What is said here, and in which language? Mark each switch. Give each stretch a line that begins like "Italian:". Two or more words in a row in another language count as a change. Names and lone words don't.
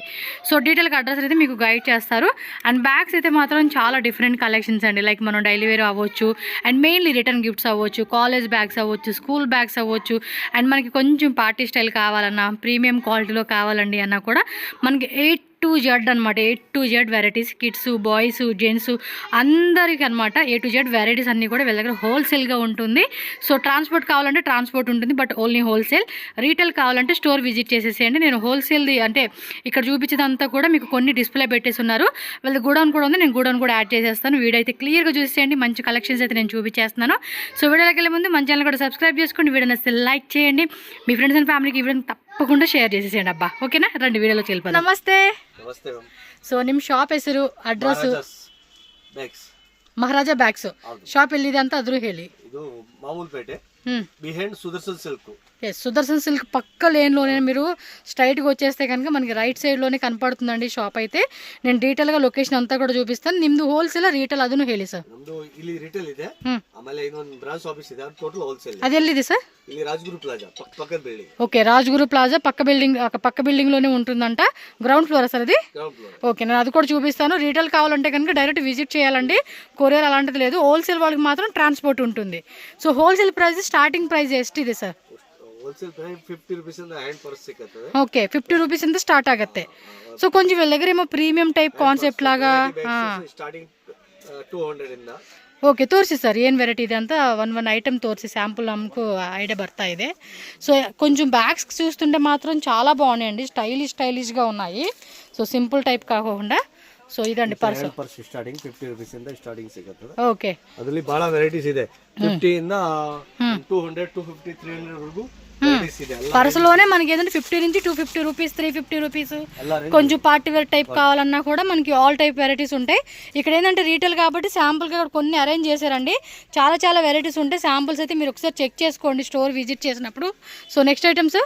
Telugu: సో డీటెయిల్గా అడ్రస్ అయితే మీకు గైడ్ చేస్తారు. అండ్ బ్యాగ్స్ అయితే మాత్రం చాలా
English: different collections
Telugu: అండి. లైక్ మనం
English: daily wear
Telugu: అవ్వచ్చు, అండ్ మెయిన్లీ
English: return gifts
Telugu: అవ్వచ్చు,
English: college bags
Telugu: అవ్వచ్చు,
English: school bags
Telugu: అవ్వచ్చు, అండ్ మనకి కొంచెం
English: party style
Telugu: కావాలన్నా,
English: premium quality
Telugu: కావాలండి అన్నా కూడా మనకి A to Z అనమాట. A to Z వెరైటీస్, కిడ్స్, బాయ్స్, జెంట్స్ అందరికీ అనమాట. A to Z వెరైటీస్ అన్నీ కూడా వీళ్ళ దగ్గర హోల్సేల్గా ఉంటుంది. సో ట్రాన్స్పోర్ట్ కావాలంటే ట్రాన్స్పోర్ట్ ఉంటుంది,
English: but only wholesale.
Telugu: రీటైల్ కావాలంటే
English: store visit
Telugu: చేసేసేయండి. నేను హోల్సేల్ది అంటే ఇక్కడ చూపించేదంతా కూడా మీకు కొన్ని డిస్ప్లే పెట్టేసి ఉన్నారు. వీళ్ళ గూడౌన్ కూడా ఉంది, నేను గూడౌన్ కూడా యాడ్ చేసేస్తాను. వీడియో అయితే క్లియర్గా చూసేయండి. మంచి కలెక్షన్స్ అయితే నేను చూపించేస్తున్నాను. సో వీడియోకి వెళ్ళే ముందు మన ఛానల్ కూడా సబ్స్క్రైబ్ చేసుకోండి. వీడియో నచ్చితే లైక్ చేయండి. మీ
English: friends and family
Telugu: ఈ వీడియోని తప్పకుండా షేర్ చేసేసేయండి అబ్బా. ఓకేనా, రండి వీడియోలోకి వెళ్ళిపోదాం. నమస్తే.
Kannada: ಸೊ ನಿಮ್ಮ ಶಾಪ್ ಹೆಸರು, ಅಡ್ರೆಸ್? ಮಹಾರಾಜಾ ಬ್ಯಾಗ್ಸ್ ಶಾಪ್ ಎಲ್ಲಿದೆ ಅಂತ ಅದ್ರ ಹೇಳಿ. ಇದು ಮಾಮೂಲ್ಪೇಟೆ బిహైండ్ సుదర్శన్ సిల్క్.
Telugu: సుదర్శన్ సిల్క్ పక్క లేన్లోనే మీరు స్ట్రైట్గా వచ్చేస్తే కనుక మనకి
English: right side
Telugu: కనపడుతుందండి షాప్ అయితే. నేను డీటెయిల్గా లొకేషన్ అంతా కూడా చూపిస్తాను.
Kannada: ನಿಮ್ದು ಹೋಲ್ಸೇಲ್ ರಿಟೇಲ್ ಅದನ್ನು ಹೇಳಿ ಸರ್. ನಮ್ದು ಇಲ್ಲಿ ರಿಟೇಲ್ ಇದೆ, ಆಮೇಲೆ ಇನ್ನೊಂದು
English: branch office
Kannada: ಇದೆ, ಅದು
English: total wholesale.
Kannada: ಅದೆಲ್ಲಿದೆ ಸರ್?
Telugu: ಇಲ್ಲಿ ರಾಜಗುರು ಪ್ಲಾಜಾ పక్కన బిల్డింగ్. ఓకే, రాజగురు ప్లాజా పక్క బిల్డింగ్ లోనే ఉంటుందంట.
English: ground floor
Telugu: సార్ అది? ఓకే, నేను అది కూడా చూపిస్తాను. రీటైల్ కావాలంటే కనుక
English: direct visit
Telugu: చేయాలండి, కొరియర్ అలాంటిది లేదు. హోల్సేల్ వాళ్ళకి మాత్రం ట్రాన్స్పోర్ట్ ఉంటుంది.
English: so wholesale price starting price
Kannada: ಎಷ್ಟಿದೆ ಸರ್?
English: wholesale price
Kannada: 50 ರೂಪೀಸ್ ಇಂದ
English: hand purse
Kannada: ಸಿಗುತ್ತೆ. ಓಕೆ, 50 ರೂಪೀಸ್ ಇಂದ ಸ್ಟಾರ್ಟ್ ಆಗುತ್ತೆ. ಸೊ
Telugu: కొంచెం వీళ్ళ దగ్గర ఏమో
English: premium type concept
Kannada: లాగా ಸ್ಟಾರ್ಟಿಂಗ್ 200 ಇಂದ. ಓಕೆ, ತೋರಿಸಿ ಸರ್ ಏನು ವೆರೈಟಿ ಇದೆ ಅಂತ ಒನ್ ಐಟಮ್ ತೋರಿಸಿ ಸ್ಯಾಂಪಲ್ ನಮಗೆ ಐಡಿಯಾ ಬರ್ತಾ ಇದೆ.
Telugu: సో కొంచెం బ్యాగ్స్ చూస్తుంటే మాత్రం చాలా బాగున్నాయండి, స్టైలిష్గా ఉన్నాయి. సో సింపుల్ టైప్ కాకుండా.
Kannada: ಸೊ ಇದಂడి ಪರ್ಸ್ ಸ್ಟಾರ್ಟಿಂಗ್ 50 ರೂಪೀಸ್ ಇಂದ ಸ್ಟಾರ್ಟಿಂಗ್ ಸಿಗುತ್ತೆ. ಓಕೆ, ಅದರಲ್ಲಿ ಬಹಳ ವೆರೈಟೀಸ್ ಇದೆ. 50 ಇಂದ 200, 250, 300 ವರೆಗೂ ವೆರೈಟೀಸ್ ಇದೆ.
Telugu: పర్సులోనే మనకి ఏదంటే 50 నుంచి 250 రూపీస్, 350 రూపీస్, కొంచెం
English: party wear type
Telugu: కావాలన్నా కూడా మనకి
English: all type varieties
Telugu: ఉంటాయి. ఇక్కడ ఏంటంటే రీటైల్ కాబట్టి శాంపుల్గా కొన్ని అరేంజ్ చేశారండి. చాలా వెరైటీస్ ఉంటాయి. శాంపుల్స్ అయితే మీరు ఒకసారి చెక్ చేసుకోండి
English: store visit
Telugu: చేసినప్పుడు.
English: so next items